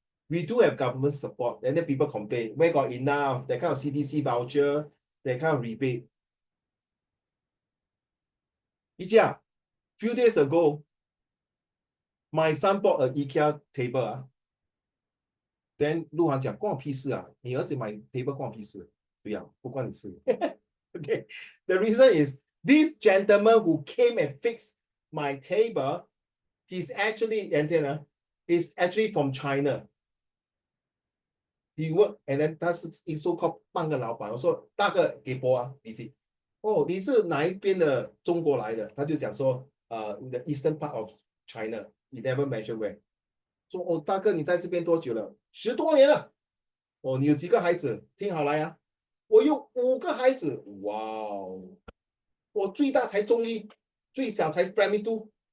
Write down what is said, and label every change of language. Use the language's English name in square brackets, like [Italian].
[English] We do have government support, and then people complain, where got enough, that kind of CDC voucher, that kind of rebate. Ijia, few days ago, my son bought an IKEA table. [Chinese] Then 陆航讲，关我屁事啊！你儿子买 table 关我屁事。对呀，不关你事。 [English] Okay, the reason is this gentleman who came and fixed my table, he's actually is actually from China. He worked and then [Chinese] 他是 [English] so-called [Chinese] 半个老板。我说大哥给播啊，你是哦，你是哪一边的中国来的？他就讲说 [English] the eastern part of China, he never mentioned where. [Chinese] 说哦，大哥你在这边多久了？10多年了。哦，你有几个孩子？听好来啊，我有5个孩子。哇哦，我最大才中一，最小才 primary 2。